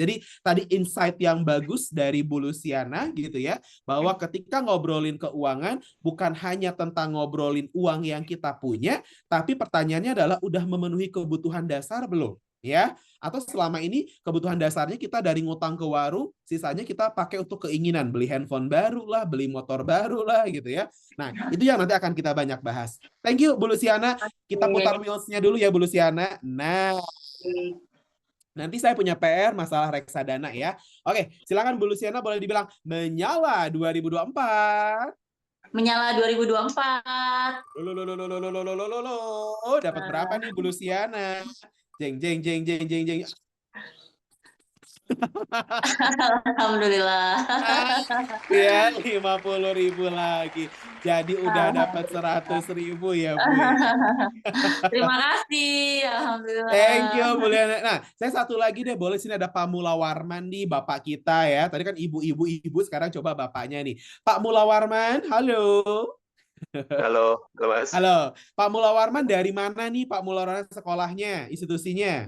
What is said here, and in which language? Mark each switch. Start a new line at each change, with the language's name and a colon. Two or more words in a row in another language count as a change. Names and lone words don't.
Indonesian: Jadi tadi insight yang bagus dari Bu Luciana gitu ya, bahwa ketika ngobrolin keuangan bukan hanya tentang ngobrolin uang yang kita punya, tapi pertanyaannya adalah udah memenuhi kebutuhan dasar belum? Ya, atau selama ini kebutuhan dasarnya kita dari ngutang ke warung, sisanya kita pakai untuk keinginan, beli handphone baru lah, beli motor baru lah gitu ya. Nah, itu yang nanti akan kita banyak bahas.
English: Thank you
Indonesian: Bu Luciana. Kita putar wheels-nya dulu ya Bu Luciana. Nah, nanti saya punya PR masalah reksadana ya. Oke, silakan Bu Luciana boleh dibilang menyala 2024. Menyala 2024. Dapat berapa nih Bu Luciana? Jeng jeng jeng jeng jeng jeng. Alhamdulillah. Ya, 50.000 lagi. Jadi udah dapat 100.000 ya, Bu. Terima kasih.
English: Thank
Indonesian: Alhamdulillah.
English: you,
Indonesian: Bu Liana. Nah, saya satu lagi deh, boleh sini ada Pak Mula Warman nih, Bapak kita ya. Tadi kan ibu-ibu, sekarang coba bapaknya nih. Pak Mula Warman, halo. Halo, Mas. Halo, Pak Mula Warman dari mana nih Pak Mula Warman sekolahnya, institusinya?